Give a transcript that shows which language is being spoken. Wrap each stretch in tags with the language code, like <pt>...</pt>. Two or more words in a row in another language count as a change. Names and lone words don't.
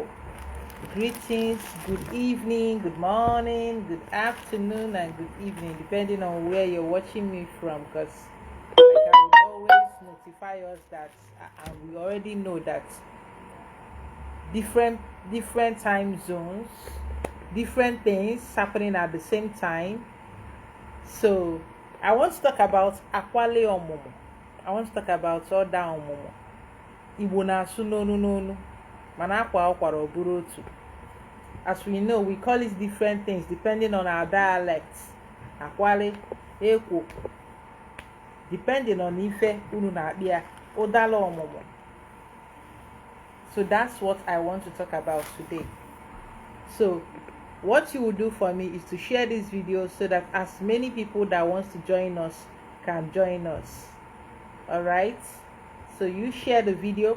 <en>Greetings, good evening, good morning, good afternoon, and good evening, depending on where you're watching me from, because I will always notify us that, and we already know that different time zones, different things happening at the same time. So I want to talk about</en> <ig>Akwale ọmụmụ.</ig> <en>I want to talk about</en> <ig>Oda ọmụmụ. Igbo na-asụ n'onu mana akwa ọkwara ọbụrụ otu.</ig> <en>As we know, we call it different things depending on our dialects.</en> <ig>Akwale, ekwo,</ig> <en>depending on</en> <ig>ife unu na-akpịa, Odala ọmụmụ.</ig> <en>So that's what I want to talk about today. So what you will do for me is to share this video so that as many people that wants to join us can join us. All right, so you share the video.</en>